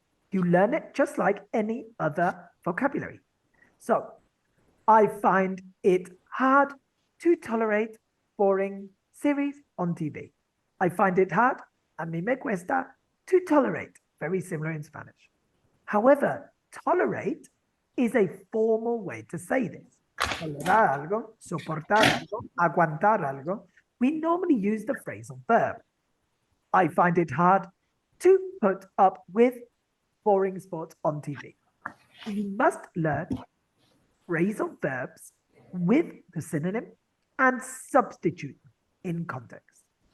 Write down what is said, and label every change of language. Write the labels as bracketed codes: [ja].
[en] You learn it just like any other vocabulary. So, I find it hard to tolerate boring series on TV. I find it hard, [es] a mí me cuesta, [en] to tolerate, very similar in Spanish. However, tolerate is a formal way to say this. [es] Tolerar algo, soportar algo, aguantar algo. [en] We normally use the phrasal verb. I find it hard to put up with boring sports on TV. You must learn phrasal verbs with the synonym and substitute in context.